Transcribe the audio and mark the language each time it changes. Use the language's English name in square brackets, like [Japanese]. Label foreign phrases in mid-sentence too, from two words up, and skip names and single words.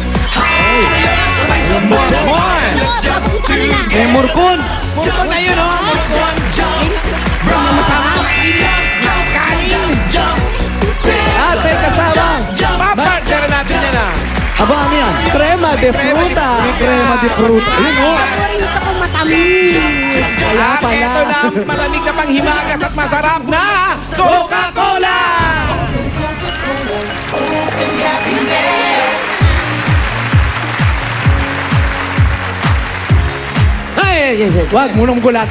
[Filipino] Murkon. Eh, murkon. Murkon na yun, oh. Murkon. Masama. Kanin. At may kasama. Papartner natin yan, ah. Aba, ano yan? Crema de fruta. Crema de fruta. Ayun, oh. Paborito ko matamis. Kaya At pala. eto na ang malamig na panghimagas at masarap na Coca-Cola! Ay, wag mo nung gulatin.